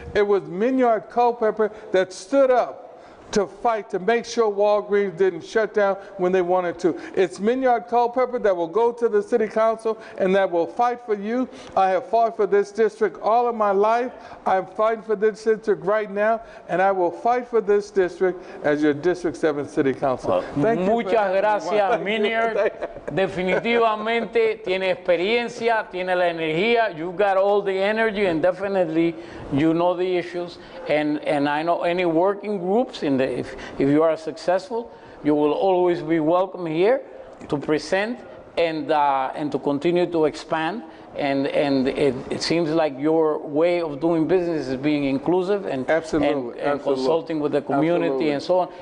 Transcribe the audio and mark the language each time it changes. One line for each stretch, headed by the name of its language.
English: It was Minyard Culpepper that stood up to fight to make sure Walgreens didn't shut down when they wanted to. It's Minyard Culpepper that will go to the city council and that will fight for you. I have fought for this district all of my life. I'm fighting for this district right now, and I will fight for this district as your District 7 City Council.
Spanish: Muchas gracias, Minyard. Definitivamente tiene experiencia, tiene la energía.
English: You got all the energy, and definitely you know the issues. And I know any working groups if you are successful, you will always be welcome here to present and to continue to expand. And it seems like your way of doing business is being inclusive and consulting with the community and so on.